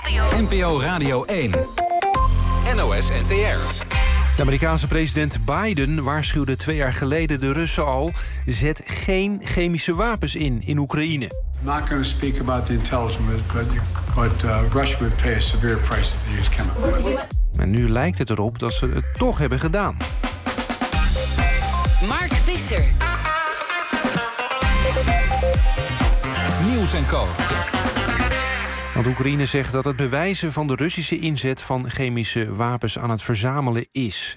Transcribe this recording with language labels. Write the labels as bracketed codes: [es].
[nl] NPO Radio 1. NOS NTR. De Amerikaanse president Biden waarschuwde 2 jaar geleden de Russen al: zet geen chemische wapens in Oekraïne. [en] I'm not going to speak about the intelligence, but Russia would pay a severe price if they use chemicals. [nl] En nu lijkt het erop dat ze het toch hebben gedaan. Mark Visser. Nieuws en Co. Want Oekraïne zegt dat het bewijzen van de Russische inzet van chemische wapens aan het verzamelen is.